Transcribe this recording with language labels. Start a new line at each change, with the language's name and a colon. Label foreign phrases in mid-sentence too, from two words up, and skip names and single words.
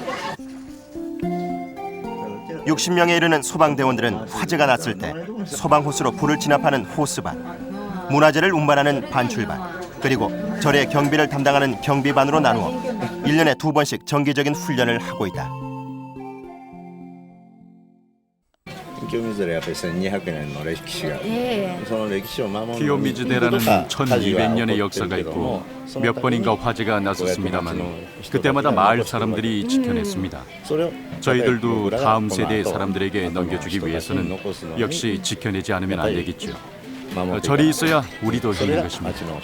Korean: 60명에 이르는 소방대원들은 화재가 났을 때 소방호스로 불을 진압하는 호스반, 문화재를 운반하는 반출반, 그리고 절의 경비를 담당하는 경비반으로 나누어 1년에 2번씩 정기적인 훈련을 하고 있다.
Japanese: 清水寺はやっぱり1200年の歴史が、その歴史を守る
Korean: 기요미즈대라는 1200년의 역사가 있고 몇 번인가 화재가 났었습니다만 그때마다 마을 사람들이 지켜냈습니다. 저희들도 다음 세대의 사람들에게 넘겨주기 위해서는 역시 지켜내지 않으면 안 되겠죠. 절이 있어야 우리도 힘든 것입니다.